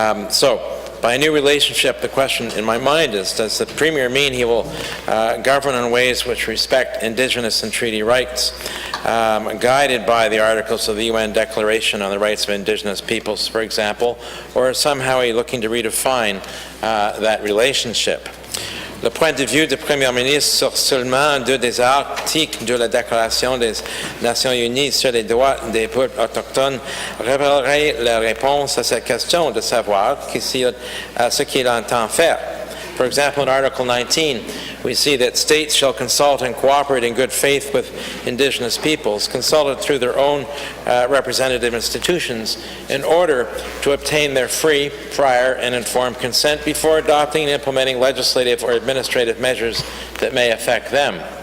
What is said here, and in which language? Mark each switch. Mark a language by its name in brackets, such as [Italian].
[English] So, by a new relationship, the question in my mind is, does the Premier mean he will govern in ways which respect Indigenous and treaty rights, guided by the articles of the UN Declaration on the Rights of Indigenous Peoples, for example, or is somehow he looking to redefine that relationship? [French] Le point de vue du Premier ministre sur seulement deux des articles de la Déclaration des Nations unies sur les droits des peuples autochtones révélerait la réponse à cette question de savoir ce qu'il entend faire. [English] For example, in Article 19, we see that states shall consult and cooperate in good faith with Indigenous peoples, consulted through their own representative institutions in order to obtain their free, prior, and informed consent before adopting and implementing legislative or administrative measures that may affect them.